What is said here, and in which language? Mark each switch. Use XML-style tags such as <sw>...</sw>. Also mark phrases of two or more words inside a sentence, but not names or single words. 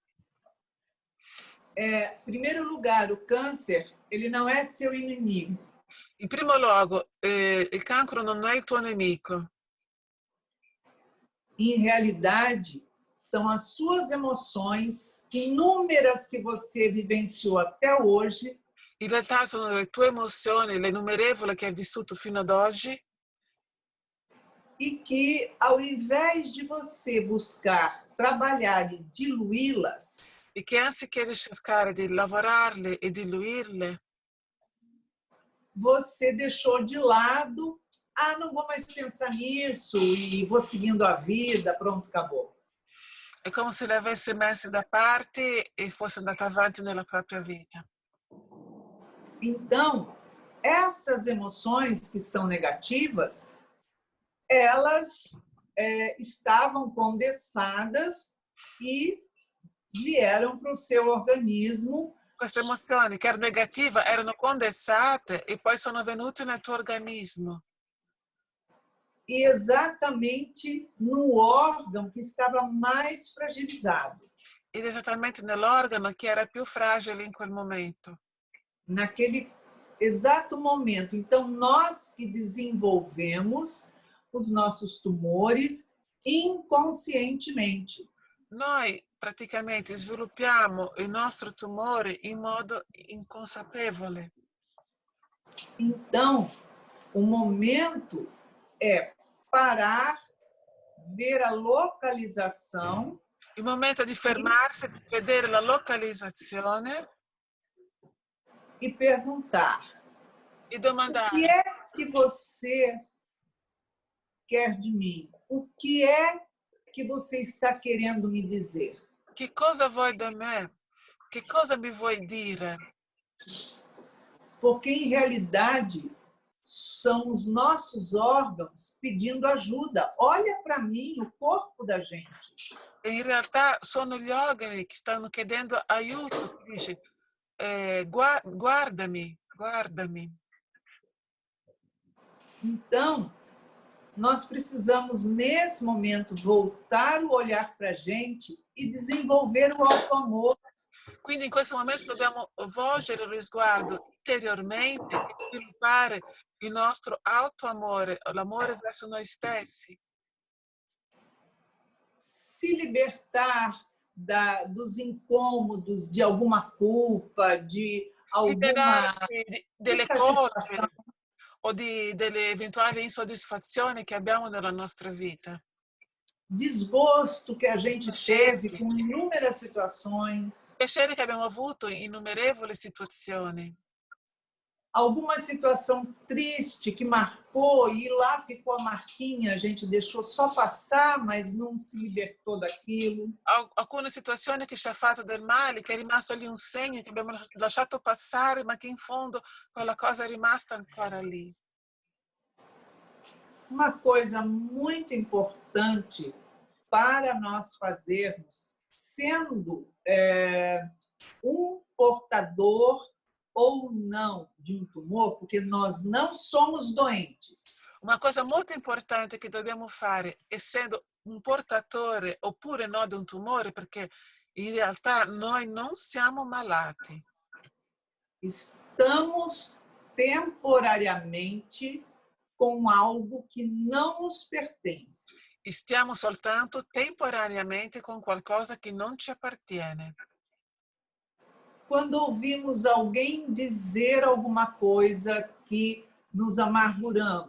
<pt>Em primeiro lugar, o câncer, ele não é seu inimigo.</pt> <it>In primo luogo, il cancro non è il tuo nemico.</it> <pt>Em realidade, são as suas emoções, inúmeras que você vivenciou até hoje.</pt> <it>In realtà sono le tue emozioni, le innumerevoli che hai vissuto fino ad oggi.</it> <pt>E que, ao invés de você buscar trabalhar e diluí-las,</pt> <it>E che anziché di cercare di lavorarle e diluirle,</it> <pt>você deixou de lado, ah, não vou mais pensar nisso e vou seguindo a vida, pronto, acabou.</pt> <it>è come se le avesse messe da parte e fosse andata avanti nella propria vita.</it> <pt>Então, essas emoções que são negativas, elas estavam condensadas e vieram para o seu organismo.</pt> <it>Queste emozioni che erano negative erano condensate e poi sono venute nel tuo organismo.</it> <pt>E exatamente no órgão que estava mais fragilizado.</pt> <it>Ed esattamente nell'organo che era più fragile in quel momento.</it> <pt>Naquele exato momento. Então, nós que desenvolvemos os nossos tumores inconscientemente.</pt> <it>Noi praticamente sviluppiamo il nostro tumore in modo inconsapevole.</it> <pt>Então, o momento é parar, ver a localização.</pt> <it>Il momento di fermarsi, vedere la localizzazione</it> <pt>E perguntar:</pt> <it>e</it> <pt>o que</pt> <it>domandare</it> <pt>é que você quer de mim? O que é que você está querendo me dizer?</pt> <it>che cosa vuoi da me? Che cosa mi vuoi dire?</it> <pt>Porque, em realidade, são os nossos órgãos pedindo ajuda. Olha para mim, o corpo da gente.</pt> <it>E in realtà sono gli organi che stanno chiedendo aiuto, che dice guardami, guardami.</it> <pt>Então, nós precisamos, nesse momento, voltar o olhar para a gente e desenvolver o auto-amor.</pt> <it>Quindi in questo momento dobbiamo volgere lo sguardo interiormente e sviluppare il nostro autoamore, l'amore verso noi stessi.</it> <pt>Se libertar dos incômodos, de alguma culpa, de alguma</pt> <it>Liberarci delle</it> <pt>insatisfação.</pt> <it>colpe o delle eventuali insoddisfazioni che abbiamo nella nostra vita.</it> <pt>Desgosto que a gente teve com inúmeras situações.</pt> <it>Piacere che abbiamo avuto in innumerevoli situazioni.</it> <pt>Alguma situação triste que marcou e lá ficou a marquinha, a gente deixou só passar, mas não se libertou daquilo.</pt> <it>Alcune situazioni che ci ha fatto del male, che è rimasto lì un segno che abbiamo lasciato passare, ma che in fondo quella cosa è rimasta ancora lì.</it> <pt>Uma coisa muito importante para nós fazermos, sendo portador ou não de um tumor, porque nós não somos doentes.</pt> <it>Uma cosa molto importante che dobbiamo fare, essendo un portatore oppure no di un tumore, perché in realtà noi non siamo malati.</it> <pt>Estamos temporariamente com algo que não nos pertence.</pt> <it>Stiamo soltanto temporaneamente con qualcosa che non ci appartiene.</it> <pt>Quando ouvimos alguém dizer alguma coisa que nos amarguramos.</pt>